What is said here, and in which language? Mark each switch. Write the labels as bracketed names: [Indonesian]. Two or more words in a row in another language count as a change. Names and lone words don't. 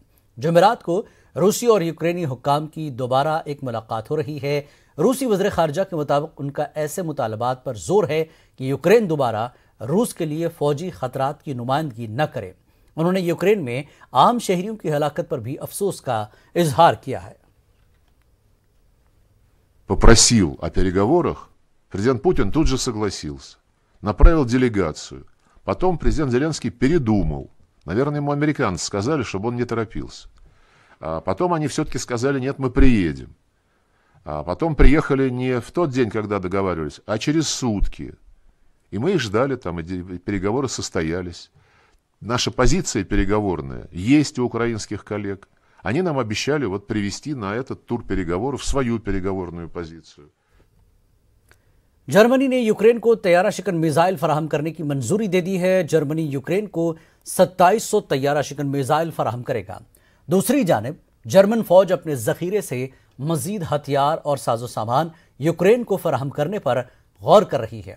[Urdu] جمعرات کو روسی اور یوکرینی حکام کی دوبارہ ایک ملاقات ہو رہی ہے۔ روسی وزیر خارجہ کے مطابق ان کا ایسے مطالبات پر زور ہے کہ یوکرین دوبارہ روس کے لیے فوجی خطرات کی نمائندگی نہ کرے۔ انہوں نے یوکرین میں عام شہریوں کی ہلاکت پر بھی افسوس کا اظہار کیا ہے۔ [Russian] Попросил о переговорах, президент Путин тут же согласился, направил делегацию. Потом президент Зеленский передумал. Наверное, ему американцы сказали, чтобы он не торопился. А потом они все-таки сказали: нет, мы приедем. А потом приехали не в тот день, когда договаривались, а через сутки. И мы их ждали, там и переговоры состоялись. Наша позиция переговорная есть у украинских коллег. Они нам обещали привести на этот тур переговоров свою переговорную позицию. [Urdu] جرمنی نے یوکرین کو طیارہ شکن میزائل فراہم کرنے کی منظوری دے دی ہے۔ جرمنی یوکرین کو 2700 طیارہ شکن میزائل فراہم کرے گا۔ دوسری جانب جرمن فوج اپنے ذخیرے سے مزید ہتھیار اور ساز و سامان یوکرین کو فراہم کرنے پر غور کر رہی ہے۔